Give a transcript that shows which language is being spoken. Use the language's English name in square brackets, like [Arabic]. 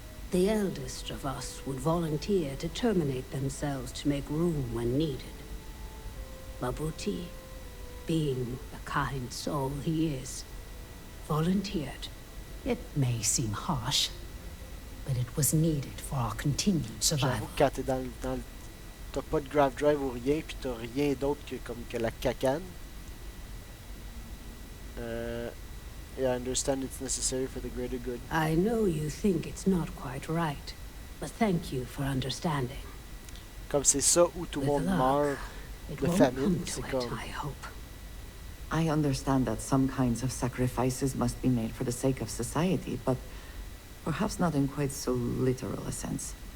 [English] The eldest of us would volunteer to terminate themselves to make room when needed. Mabuti, being the kind soul he is, volunteered. It may seem harsh, but it was needed for our continued survival. [French] J'avoue que quand t'es t'as pas de grav drive ou rien, puis t'as rien d'autre que la cacane. [English] Yeah, I understand it's necessary for the greater good. I know you think it's not quite right, but thank you for understanding. [French] Comme c'est ça où tout le monde meurt de famine, c'est comme... [English] I hope. I understand that some kinds of sacrifices must be made for the sake of society, but perhaps not in quite so literal a sense.